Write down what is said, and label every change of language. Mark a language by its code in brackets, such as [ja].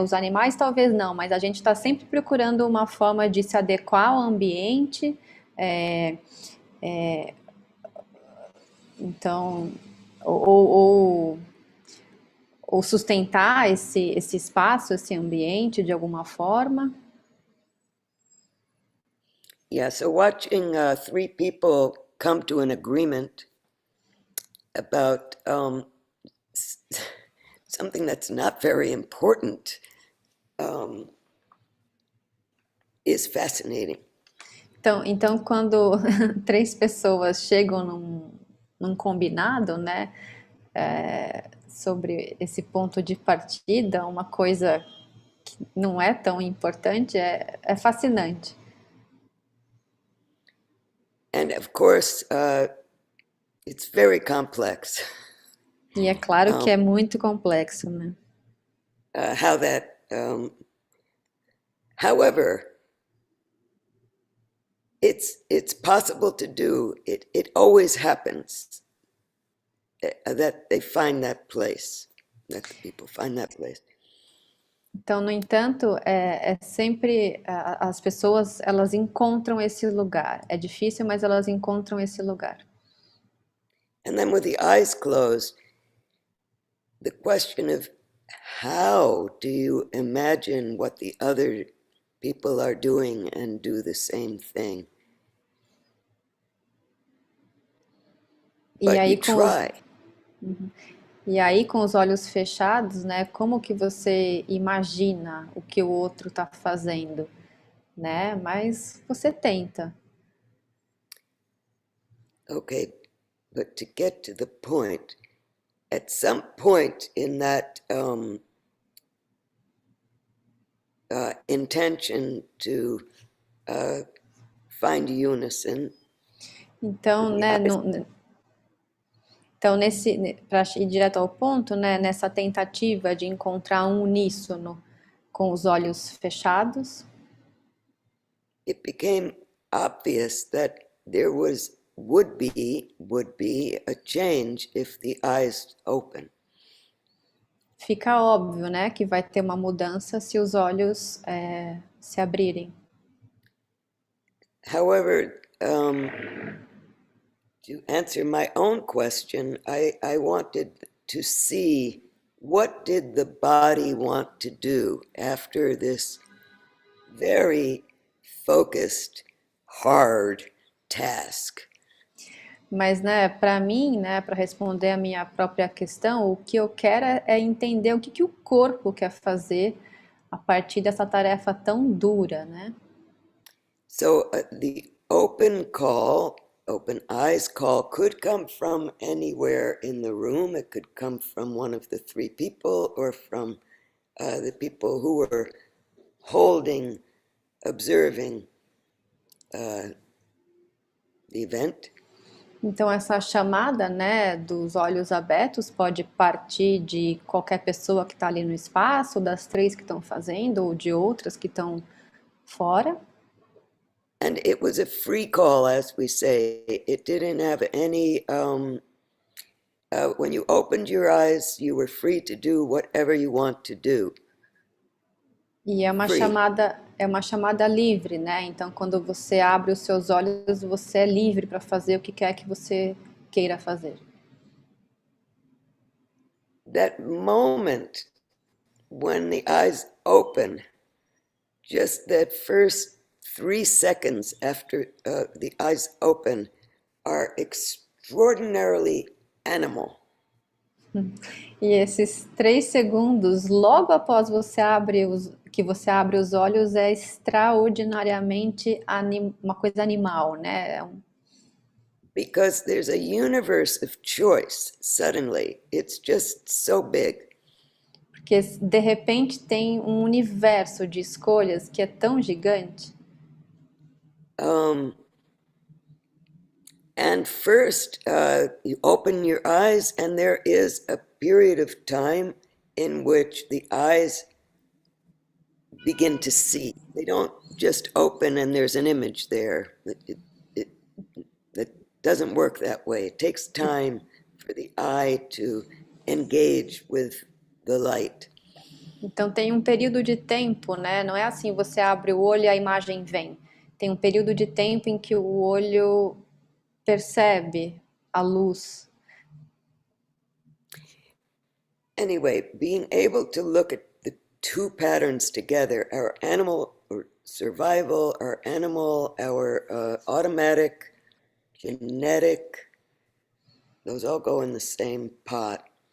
[pt] Os animais talvez não, mas a gente está sempre procurando uma forma de se adequar ao ambiente. é, então, ou ou sustentar esse espaço, esse ambiente de alguma forma. [en] Yeah, so watching three people come to an agreement about something that's not very important is fascinating. [pt] Então quando três pessoas chegam num combinado, né, sobre esse ponto de partida, uma coisa que não é tão importante, é fascinante. [en] And of course, it's very complex. [pt] E é claro que é muito complexo, né? [en] How that, however, it's possible to do. It always happens that they find that place, that the people find that place. [pt] Então, no entanto, é sempre as pessoas elas encontram esse lugar. É difícil, mas elas encontram esse lugar. [en] And then with the eyes closed, the question of how do you imagine what the other people are doing and do the same thing? [pt] E [en] But [pt] aí [en] you try. [pt] E aí, com os olhos fechados, né? Como que você imagina o que o outro está fazendo, né? Mas você tenta. [en] Okay, but to get to the point, at some point in that intention to find unison. [pt] Então, né? Então, para ir direto ao ponto, né? Nessa tentativa de encontrar um uníssono com os olhos fechados, [en] It became obvious that there would be a change if the eyes open. [pt] fica óbvio, né? Que vai ter uma mudança se os olhos se abrirem. [en] However, to answer my own question, I wanted to see what did the body want to do after this very focused, hard task. [pt] Mas, né, para mim, né, para responder a minha própria questão, o que eu quero é entender o que o corpo quer fazer a partir dessa tarefa tão dura, né? [en] So the open eyes call could come from anywhere in the room. It could come from one of the three people or from the people who were holding, observing the event. [pt] Então essa chamada, né, dos olhos abertos pode partir de qualquer pessoa que está ali no espaço, das três que estão fazendo, ou de outras que estão fora. [en] And it was a free call, as we say. It didn't have any, when you opened your eyes, you were free to do whatever you want to do. [pt] E [en] Free. [pt] é uma chamada livre, né? Então, quando você abre os seus olhos, você é livre para fazer o que quer que você queira fazer. [en] That moment when the eyes open, just that first 3 seconds after the eyes open, are extraordinarily animal. [pt] E esses 3 segundos, logo após que você abre os olhos, é extraordinariamente uma coisa animal, né? [en] Because there's a universe of choice suddenly. It's just so big. [pt] Porque de repente tem um universo de escolhas que é tão gigante. [en] And first, you open your eyes, and there is a period of time in which the eyes begin to see. They don't just open and there's an image there. It doesn't work that way. It takes time for the eye to engage with the light. [pt] Então tem um período de tempo, né? Não é assim, você abre o olho e a imagem vem. Tem um período de tempo em que o olho percebe a luz. [en] Anyway, being able to look at the two patterns together, our animal or survival, our animal, our automatic, genetic, those all go in the same pot.